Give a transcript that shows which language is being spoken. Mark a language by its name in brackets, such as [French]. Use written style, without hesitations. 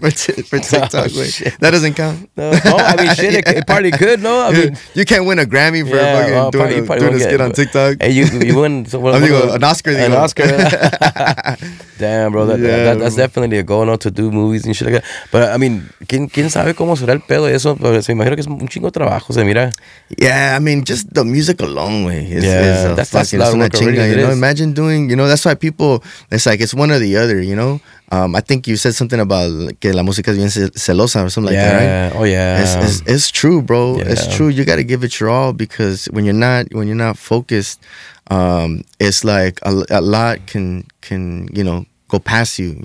[English] For TikTok. That doesn't count. No, I mean, shit, it probably could, no? I mean, you can't win a Grammy for doing a skit on TikTok. Hey, you win an Oscar. An Oscar. Damn, bro. That's definitely a goal, no, to do movies and shit like that. But, I mean, [Spanish] ¿quién sabe cómo será el pedo de eso? Pero se imagino que es un chingo de trabajo, se mira. [English] Yeah, I mean, just the music alone, is that's a lot of work already, you know, imagine doing, you know, that's why people, it's like, it's one or the other, you know. I think you said something about [Spanish] que la música es bien celosa [English] or something like that, right? Oh yeah. It's true, bro. Yeah. It's true. You got to give it your all, because when you're not focused, it's like a lot can you know, go past you.